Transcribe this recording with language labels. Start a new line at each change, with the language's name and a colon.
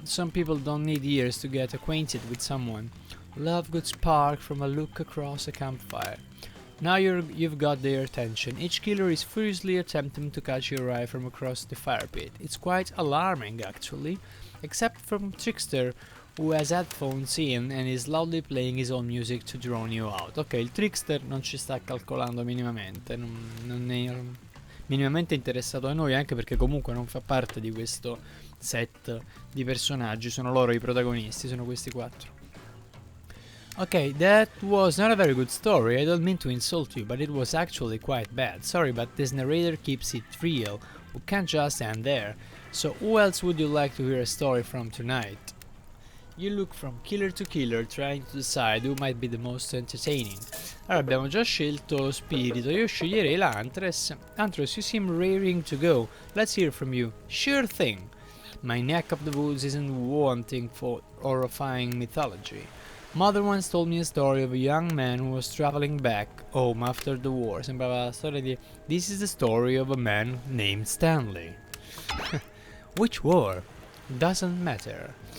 English: Some people don't need years to get acquainted with someone. Love could spark from a look across a campfire. Now you've got their attention. Each killer is furiously attempting to catch your eye from across the fire pit. It's quite alarming, actually. Except from Trickster, who has headphones in and is loudly playing his own music to drown you out.
Italian: Ok, il Trickster non ci sta calcolando minimamente, non è minimamente interessato a noi, anche perché comunque non fa parte di questo set di personaggi, sono loro i protagonisti, sono questi 4.
English: Okay, that was not a very good story. I don't mean to insult you, but it was actually quite bad. Sorry, but this narrator keeps it real. We can't just end there. So who else would you like to hear a story from tonight? You look from killer to killer, trying to decide who might be the most entertaining.
Italian: Allora, abbiamo già scelto lo spirito. Io sceglierei la Huntress.
English: Huntress, you seem raring to go. Let's hear from you. Sure thing. My neck of the woods isn't wanting for horrifying mythology. Mother once told me a story of a young man who was traveling back home after the war.
Italian: Sembrava la storia di...
English: This is the story of a man named Stanley. Which war? Doesn't matter.